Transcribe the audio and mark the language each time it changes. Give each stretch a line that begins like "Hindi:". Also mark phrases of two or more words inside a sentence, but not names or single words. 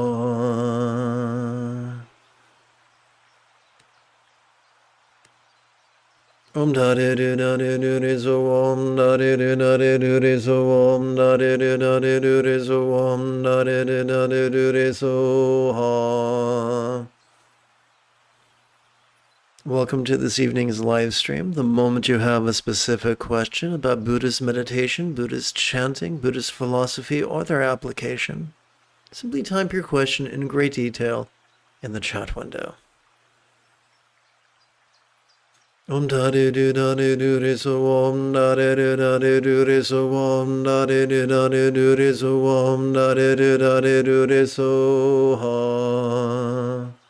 English: om da de do da de do de so om da de do da de do de so om da de do da de do de so om da de do da de do de so. Welcome to this evening's live stream. The moment you have a specific question about Buddhist meditation, Buddhist chanting, Buddhist philosophy, or their application, simply type your question in great detail in the chat window. Om da de do da de do de so om da de do da de do de so om da de do da de do de so om da de do da de do de so ha.